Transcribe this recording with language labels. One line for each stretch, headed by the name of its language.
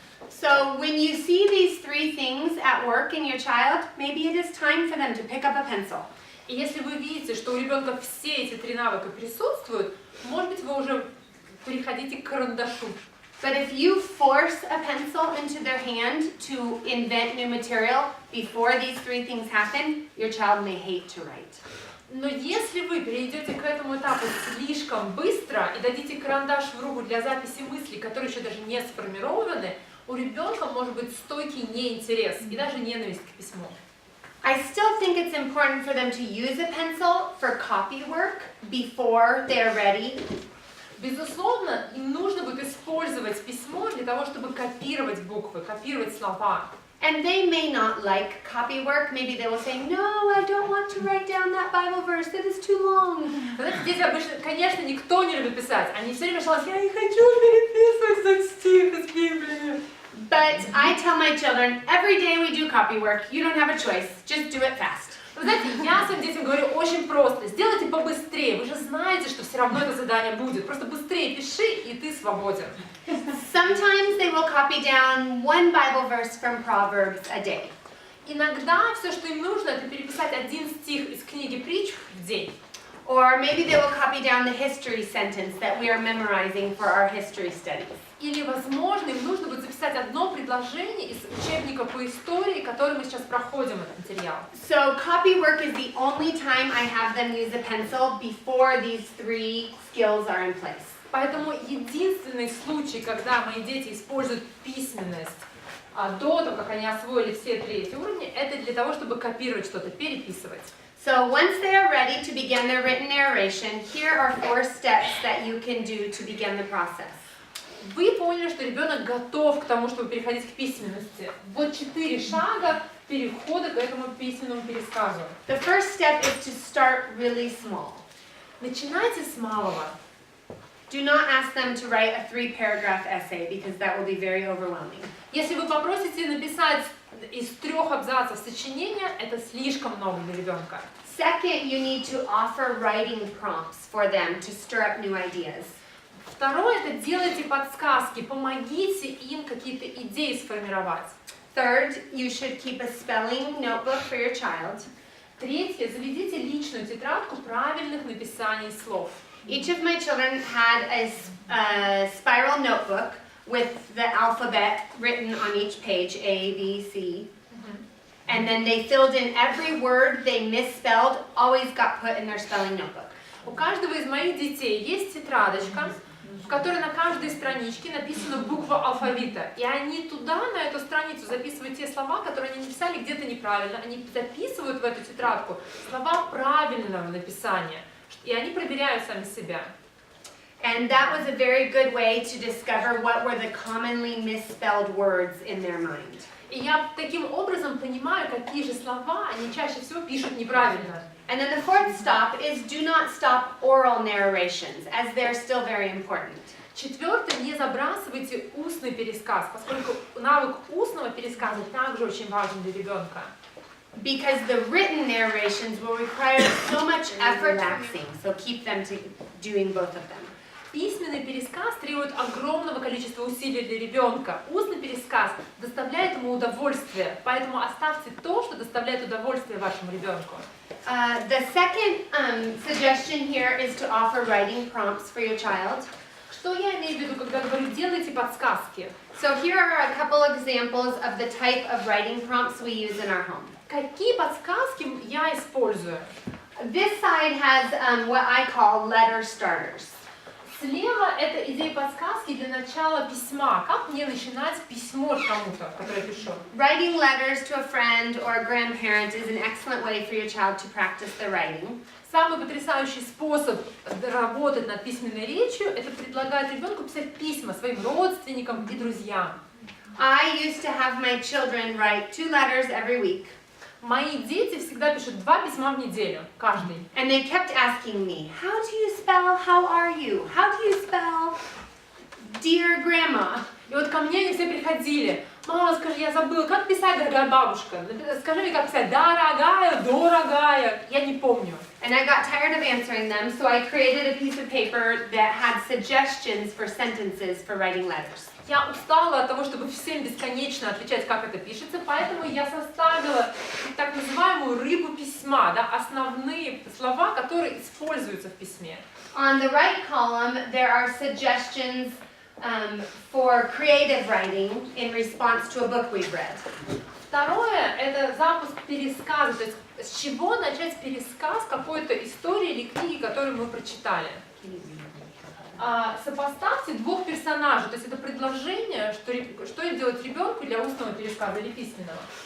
English: So when you see these 3 things at work in your child, maybe it is time for them to pick up a pencil.
Russian: И если вы видите, что у ребенка все эти 3 навыка присутствуют, может быть, вы уже переходите к карандашу.
English: But if you force a pencil into their hand to invent new material before these 3 things happen, your child may hate to write.
Russian: Но если вы перейдете к этому этапу слишком быстро и дадите карандаш в руку для записи мыслей, которые еще даже не сформированы, у ребенка может быть стойкий неинтерес и даже ненависть к письму.
English: I still think it's important for them to use a pencil for copy work before they're ready.
Russian: Безусловно, им нужно будет использовать письмо для того, чтобы копировать буквы, копировать слова.
English: And they may not like copy work. Maybe they will say, no, I don't want to write down that Bible verse. That is too long.
Russian: Знаете, дети обычно, конечно, никто не любит писать. Они все время жалуются, я не хочу переписывать этот стих из Библии.
English: But I tell my children, every day we do copy work. You don't have a choice. Just do it fast.
Russian: Вы знаете, я своим детям говорю очень просто. Сделайте побыстрее. Вы же знаете, что все равно это задание будет. Просто быстрее пиши, и ты свободен.
English: Sometimes they will copy down 1 Bible verse from Proverbs a day.
Russian: Иногда все, что им нужно, это переписать 1 стих из книги притч в день.
English: Or maybe they will copy down the history sentence that we are memorizing for our history studies.
Russian: Или, возможно, им нужно будет записать одно предложение из учебника по истории, который мы сейчас проходим, этот материал.
English: So copy work is the only time I have them use a pencil before these 3 skills are in place.
Russian: Поэтому единственный случай, когда мои дети используют письменность до того, как они освоили все 3 эти уровня, это для того, чтобы копировать что-то, переписывать.
English: So once they are ready to begin their written narration, here are 4 steps that you can do to begin the process.
Russian: Вы поняли, что ребенок готов к тому, чтобы переходить к письменности. Вот 4 шага перехода к этому письменному пересказу.
English: The first step is to start really small.
Russian: Начинайте с малого.
English: Do not ask them to write a 3-paragraph essay because that will be very overwhelming.
Russian: Если вы попросите написать из 3 абзацев сочинения, это слишком много для ребенка.
English: Second, you need to offer writing prompts for them to stir up new ideas.
Russian: Второе, это делайте подсказки, помогите им какие-то идеи сформировать.
English: Third, you should keep a spelling notebook for your child.
Russian: Третье, заведите личную тетрадку правильных написаний слов.
English: Each of my children had a spiral notebook with the alphabet written on each page, A, B, C. And then they filled in every word they misspelled, always got put in their spelling notebook.
Russian: У каждого из моих детей есть тетрадочка, в которой на каждой страничке написана буква алфавита. И они туда, на эту страницу, записывают те слова, которые они написали где-то неправильно. Они записывают в эту тетрадку слова правильного написания. И они проверяют сами себя.
English: And that was a very good way to discover what were the commonly misspelled words in their mind.
Russian: И я таким образом понимаю, какие же слова они чаще всего пишут неправильно.
English: And then the 4th stop is do not stop oral narrations, as they're still very important.
Russian: Четвертое, не забрасывайте устный пересказ, поскольку навык устного пересказа также очень важен для ребенка.
English: Because the written narrations will require so much effort relaxing, so keep them to doing both of them.
Russian: Письменный пересказ требует огромного количества усилий для ребенка. Устный пересказ доставляет ему удовольствие, поэтому оставьте то, что доставляет удовольствие вашему ребенку.
English: The second suggestion here is to offer writing prompts for your child.
Russian: Что я имею в виду, когда говорю «делайте подсказки»?
English: So here are a couple examples of the type of writing prompts we use in our home.
Russian: Какие подсказки я использую?
English: This side has what I call letter starters.
Russian: Слева это идея подсказки для начала письма. Как мне начинать письмо кому-то, которое я пишу?
English: Writing letters to a friend or a grandparent is an excellent way for your child to practice their writing.
Russian: Самый потрясающий способ работать над письменной речью – это предлагать ребенку писать письма своим родственникам и друзьям.
English: I used to have my children write 2 letters every week.
Russian: Мои дети всегда пишут 2 письма в неделю, каждый.
English: And they kept asking me, how do you spell, how are you? How do you spell, dear grandma?
Russian: И вот ко мне они все приходили. Мама, скажи, я забыла, как писать, дорогая бабушка? Скажи мне, как писать, дорогая, дорогая. Я не помню.
English: And I got tired of answering them, so I created a piece of paper that had suggestions for sentences for writing letters.
Russian: Я устала от того, чтобы всем бесконечно отвечать, как это пишется, поэтому я составила так называемую рыбу письма, да, основные слова, которые используются в письме.
English: On the right column, there are suggestions for creative writing in response to a book we've read.
Russian: Второе – это запуск пересказа, то есть с чего начать пересказ какой-то истории или книги, которую мы прочитали. Сопоставьте 2 персонажей, то есть это предложение, что делать ребенку для устного пересказа или письменного.